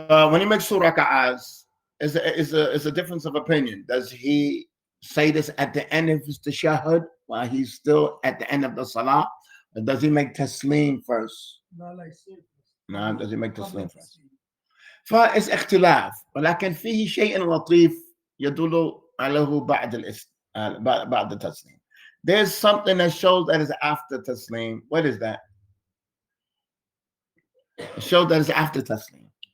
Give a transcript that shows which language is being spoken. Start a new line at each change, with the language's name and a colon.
English: When he makes 2 raka'ahs, is a difference of opinion. Does he say this at the end of his tashahhud while he's still at the end of the salah? Or does he make taslim first? No, does he make taslim first?
Arabic: فإس اختلاف ولكن فيه شيء لطيف يدل عليه بعد التسليم.
English: There's something that shows that is after taslim. What is that? It shows that it's after taslim.